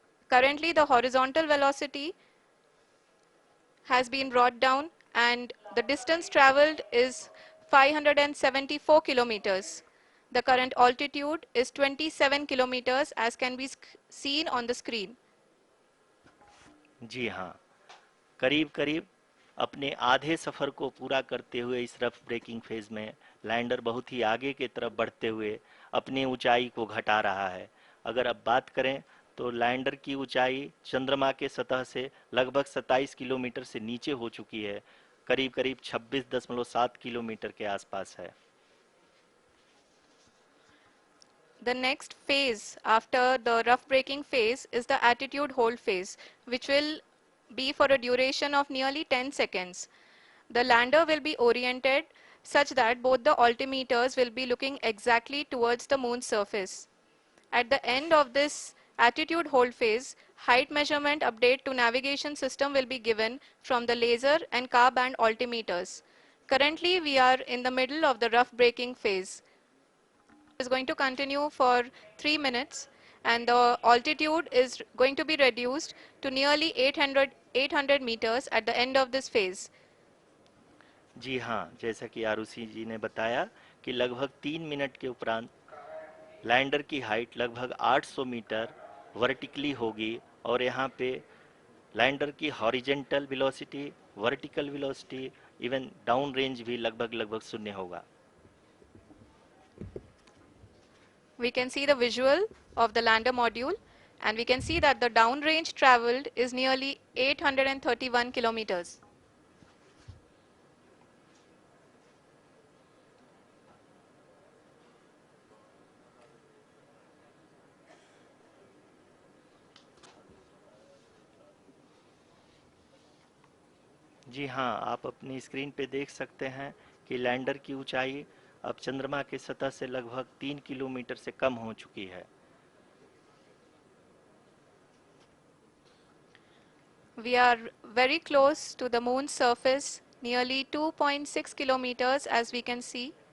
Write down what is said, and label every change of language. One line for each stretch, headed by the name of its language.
English: Currently the horizontal velocity has been brought down and the distance traveled is 574 kilometers. The current altitude is 27 kilometers as can be seen on the screen.
Hindi: जी हाँ, करीब करीब अपने आधे सफर को पूरा करते हुए इस रफ ब्रेकिंग फेज में लैंडर बहुत ही आगे की तरफ बढ़ते हुए अपनी ऊंचाई को घटा रहा है। अगर अब बात करें तो लैंडर की ऊंचाई चंद्रमा के सतह से लगभग 27 किलोमीटर से नीचे हो चुकी है, करीब करीब 26.7 किलोमीटर के आसपास है।
English: The next phase after the rough braking phase is the attitude hold phase, which will be for a duration of nearly 10 seconds. The lander will be oriented such that both the altimeters will be looking exactly towards the moon's surface. At the end of this attitude hold phase, height measurement update to navigation system will be given from the laser and car band altimeters. Currently, we are in the middle of the rough braking phase. Is going to continue for 3 minutes and the altitude is going to be reduced to nearly 800 meters at the end of this phase.
Hindi: जी हाँ, जैसा कि आरुषि जी ने बताया कि लगभग 3 minute के उपरांत lander की हाइट लगभग 800 मीटर वर्टिकली होगी, और यहाँ पे लैंडर की horizontal velocity, vertical velocity, even down range भी लगभग लगभग शून्य होगा।
English: We can see the visual of the lander module and we can see that the downrange traveled is nearly 831 kilometers.
Hindi: जी हाँ, आप अपनी स्क्रीन पे देख सकते हैं कि लैंडर की ऊंचाई अब चंद्रमा की सतह से लगभग 3 किलोमीटर से कम हो चुकी है।
English: We are very close to the moon's surface, nearly 2.6 kilometers as we can see.